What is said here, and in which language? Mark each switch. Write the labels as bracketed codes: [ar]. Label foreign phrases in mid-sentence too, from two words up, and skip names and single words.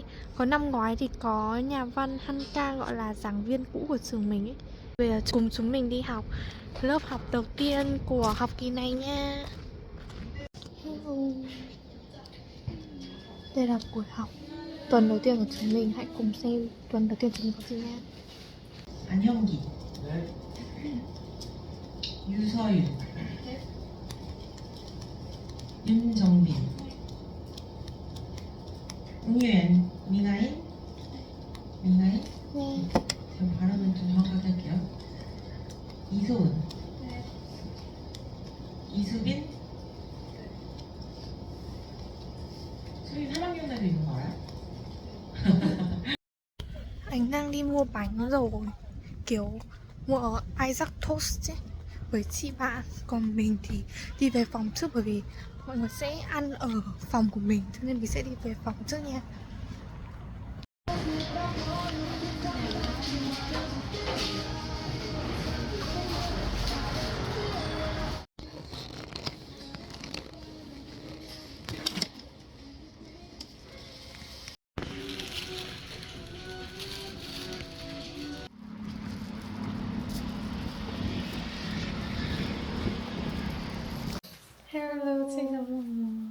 [vi] Còn năm ngoái thì có nhà văn Han Kang, gọi là giảng viên cũ của trường mình ấy. Bây giờ cùng chúng mình đi học lớp học đầu tiên của học kỳ này nha. [en] Hello. [vi] Đây là buổi học tuần đầu tiên của chúng mình. Hãy cùng xem tuần đầu tiên chúng mình có gì nha. [ko] 안형기, 유서윤, 윤정빈, 웅유엔, 미나인, 네. 제가 발음은 좀 정확하게 할게요. 이소은, 이수빈, 수빈 3학년 애도 있는 거 알아요? [vi] Anh đang đi mua bánh rồi, kiểu mua ở Isaac Toast ấy, với chị bạn. Còn mình thì đi về phòng trước, bởi vì mọi người sẽ ăn ở phòng của mình, cho nên mình sẽ đi về phòng trước nha. Hello, xin chào mọi người.